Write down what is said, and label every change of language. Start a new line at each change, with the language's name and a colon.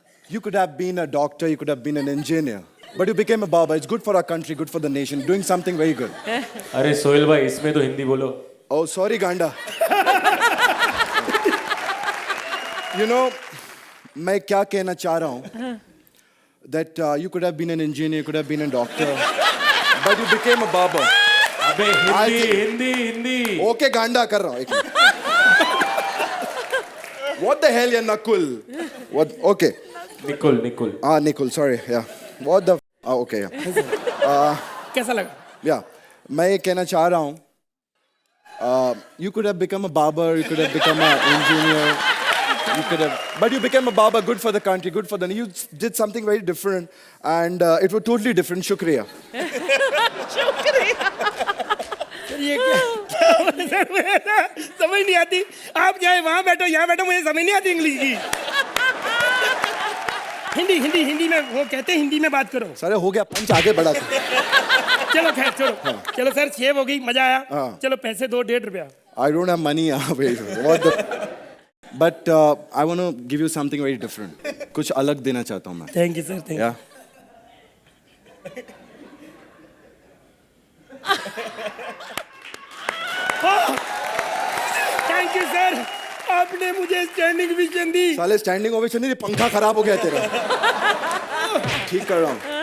English: You could have been a doctor, you could have been an engineer, but you became a barber. It's good for our country, good for the nation, doing something very good.
Hindi: अरे सोहेल भाई इसमें तो हिंदी बोलो.
English: Oh, sorry, Ganda. You know,
Hindi: मैं क्या कहना चाह रहा हूँ?
English: That you could have been an engineer, you could have been a doctor, but you became a barber.
Hindi: अबे हिंदी. Okay, Ganda कर रहा हूँ. एक minute.
English: What the hell, ya Nakul? What? Okay.
Hindi: Nikul.
English: Nikul. Sorry. Yeah. What the? Okay. Yeah.
Hindi: कैसा लगा? Yeah. मैं ये कहना चाह रहा हूँ.
English: You could have become a barber. You could have become an engineer. You could have, but you became a barber. Good for the country. Good for the. You did something very different, and it was totally different.
Hindi: Shukriya. ये क्या sir, मुझे ना समझ नहीं आती। आप चाहे वहाँ बैठो यहाँ बैठो, मुझे समझ नहीं आती इंग्लिश की। हिंदी में वो कहते हैं, हिंदी में बात करो। सारे हो गया, पंच आगे बढ़ा. चलो खैर चलो सर, शेव हो गई, मजा आया। चलो पैसे दो, 1.5 रुपया।
English: I don't have money. What the? But I want to give you something very different.
Hindi: कुछ अलग देना चाहता हूँ मैं. Thank you sir, thank you.
English: Yeah.
Hindi: Thank you sir, आपने मुझे स्टैंडिंग विजन दी। साले स्टैंडिंग ओवेशन नहीं, पंखा खराब हो गया तेरा. ठीक कर रहा हूँ.